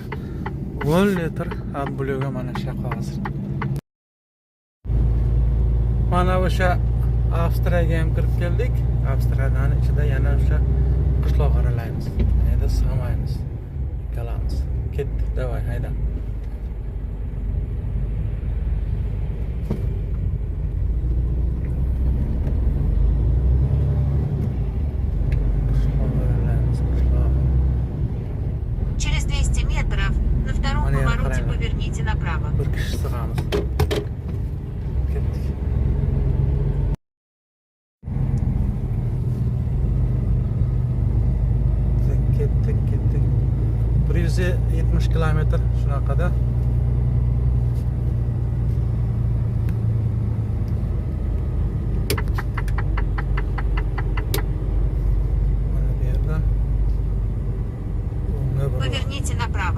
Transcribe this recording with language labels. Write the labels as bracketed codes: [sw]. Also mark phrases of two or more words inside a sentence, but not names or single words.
[uz] 10 litr AdBlue'ga mana shu hozir. Mana o'sha Avstriyaga ham kirib keldik. Avstriyadan ichida yana o'sha qishloq aralaymiz. Endi sig'maymiz. Qalamiz. Ketdik, davay, hayda. [ru] Через 200 метров на втором повороте поверните направо. [uz] Bir kishi sig'amiz. Ketdik. Ketdik. 170 kilometr shunaqada. Mana bu yerda. [ru] Поверните направо.